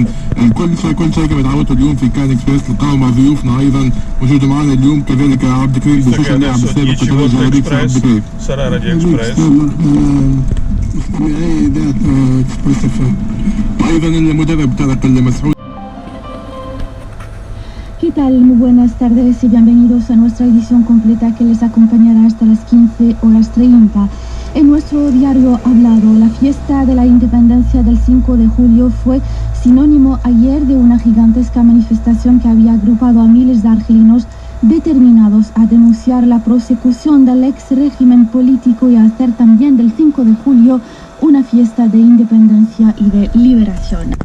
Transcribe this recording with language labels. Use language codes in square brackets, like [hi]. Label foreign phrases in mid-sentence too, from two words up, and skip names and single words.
[ar] كل شيء كما تعودتوا اليوم في كان اكسبريس تلقاو مع ضيوفنا ايضا موجود معنا اليوم كذلك عبد الكريم بوشوش اللاعب السابق وترجع بريك عبد الكريم ايضا المدرب طارق المسعود. [es] ¿Qué tal? Muy buenas tardes y bienvenidos a nuestra edición completa que les acompañará hasta las 15:30. En nuestro diario hablado, la fiesta de la independencia del 5 de julio fue sinónimo ayer de una gigantesca manifestación que había agrupado a miles de argelinos determinados a denunciar la prosecución del ex régimen político y a hacer también del 5 de julio una fiesta de independencia y de liberación.